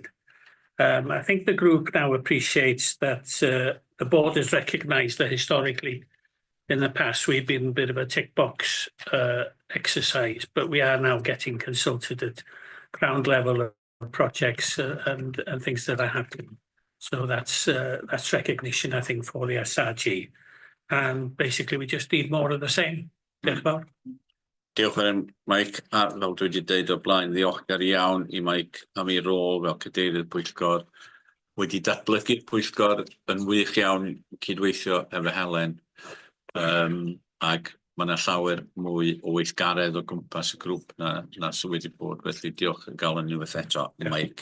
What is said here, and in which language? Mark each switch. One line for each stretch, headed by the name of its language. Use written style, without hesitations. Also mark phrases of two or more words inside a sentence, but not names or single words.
English: I think the group now appreciates that the board has recognised that historically in the past we've been a bit of a tick box exercise, but we are now getting consulted at ground level of projects and things that are happening. So that's recognition, I think, for the SRG. And basically, we just need more of the same.
Welsh: Diolch fawr. Diolch yn Mike, a fel dwi wedi deud o blaen, ddiolchgar iawn i Mike am ei rôl fel cadeirydd pwyllgor. Wedi datblygu'r pwyllgor yn wych iawn cydweithio efo Helen. Ac mae yna llawer mwy o weithgaredd o gwmpas y grŵp na sydd wedi bod, felly diolch yn gael yn unwaith eto, Mike.